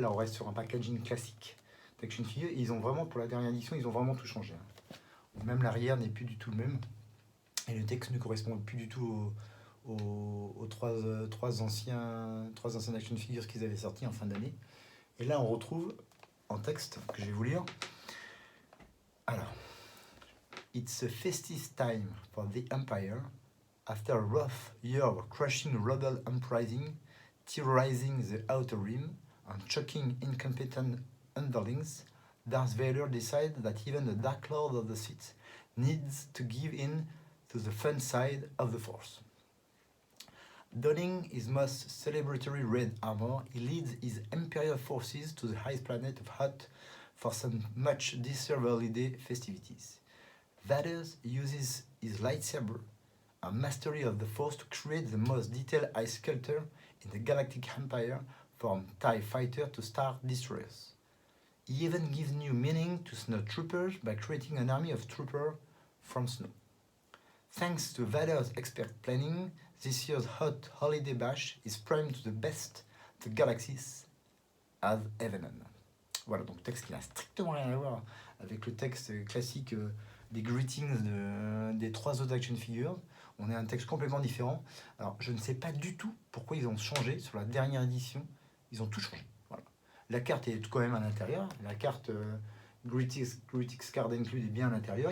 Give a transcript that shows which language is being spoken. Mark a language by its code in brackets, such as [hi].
[fr] Là on reste sur un packaging classique d'action figure. Et ils ont vraiment, pour la dernière édition, ils ont vraiment tout changé. Même l'arrière n'est plus du tout le même. Et le texte ne correspond plus du tout aux trois anciens action figures qu'ils avaient sortis en fin d'année. Et là on retrouve en texte que je vais vous lire. Alors, [en] it's a festive time for the Empire. After a rough year of crushing rebel uprising, terrorizing the Outer Rim, and choking incompetent underlings, Darth Vader decided that even the Dark Lord of the Sith needs to give in to the fun side of the Force. Donning his most celebratory red armor, he leads his Imperial forces to the highest planet of Hutt for some much-deserved holiday festivities. Vader uses his lightsaber, a mastery of the Force, to create the most detailed ice sculptor in the Galactic Empire, from TIE Fighter to Star Destroyers. He even gives new meaning to snow troopers by creating an army of troopers from snow. Thanks to Vader's expert planning, this year's hot holiday bash is primed to the best the galaxies have ever known. [fr] Voilà, donc texte qui n'a strictement rien à voir avec le texte classique des greetings des trois autres action figures. On est un texte complètement différent. Alors, je ne sais pas du tout pourquoi ils ont changé sur la dernière édition. Ils ont tout changé. Voilà. La carte est quand même à l'intérieur. La carte Greatest Card Include est bien à l'intérieur.